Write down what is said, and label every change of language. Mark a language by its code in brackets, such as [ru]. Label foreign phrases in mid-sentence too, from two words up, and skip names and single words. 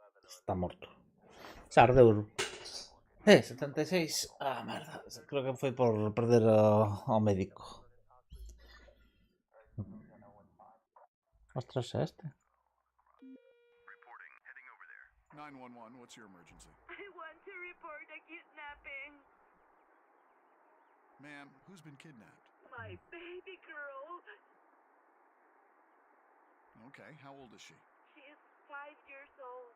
[gl] Está morto. Sardeur. 76. Ah, merda. Creo que foi por perder ao médico. Ostras, é este? [en] 911, what's your emergency? I want to report a kidnapping. Ma'am, who's been kidnapped? My baby girl. Okay, how old is she? She is 5 years old.